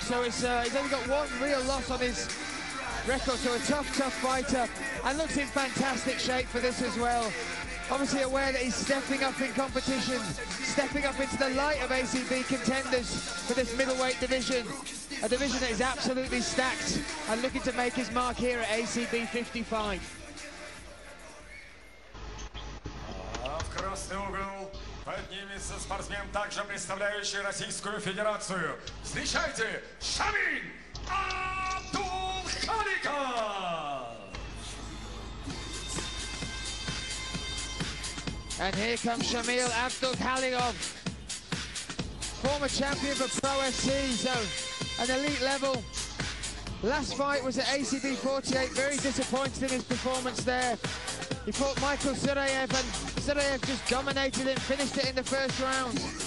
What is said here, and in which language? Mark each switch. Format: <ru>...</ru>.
<en>So it's he's only got 1 real loss on his record, so a tough fighter, and looks in fantastic shape for this as well. Obviously aware that he's stepping up in competition, stepping up into the light of ACB contenders for this middleweight division, a division that is absolutely stacked, and looking to make his mark here at ACB 55.</en> <ru>В красный угол поднимется спортсмен, также представляющий Российскую Федерацию. Встречайте, Шамиль Абдулхаликов!</ru> <en>And here comes Shamil Abdulkhaligov, former champion for Pro FC, so an elite level. Last fight was at ACB 48, very disappointed in his performance there. He fought Michael Surayev, and Surayev just dominated him, finished it in the first round.</en>